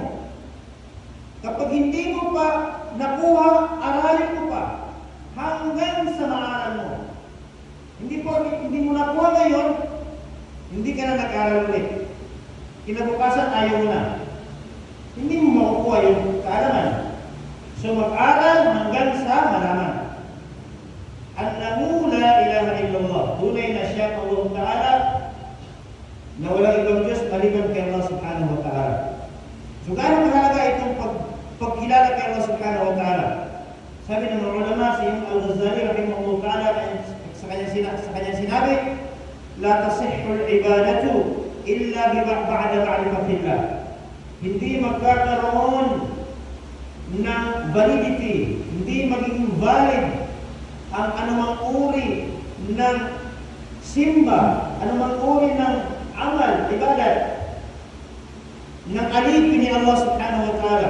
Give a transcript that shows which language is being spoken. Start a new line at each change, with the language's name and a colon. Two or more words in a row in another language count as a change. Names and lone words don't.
Filipino: Kapag hindi mo pa nakuha, aralin mo pa. Hanggang sa maaral mo. Hindi mo nakuha ngayon, hindi ka na nag-aral ulit. Kinabukasan, ayaw mo na. Hindi mo makukuha yung kaalaman. So mag-aral hanggang sa malaman.
Arabic: أنه لا إله إلا الله.
Filipino: Tunay na siya Allah Ta'ala na walang ibang Diyos maliban kay Allah
Arabic: سبحانه وتعالى.
Filipino: So gaano mahalaga itong pagkilala kay Allah
Arabic: سبحانه وتعالى?
Filipino: Sabi ng mga ulama, si Al-Ghazali
Arabic: رحمه الله تعالى
Filipino: sa kanyang sinabi,
Arabic: لا تصح العبادة إلا بعد معرفة الله.
Filipino: Hindi magkakaroon ng validity, hindi magiging valid ang anumang uri ng simba, anumang uri ng amal, ibadat, ng alipin ni Allah
Arabic: سبحانه وتعالى.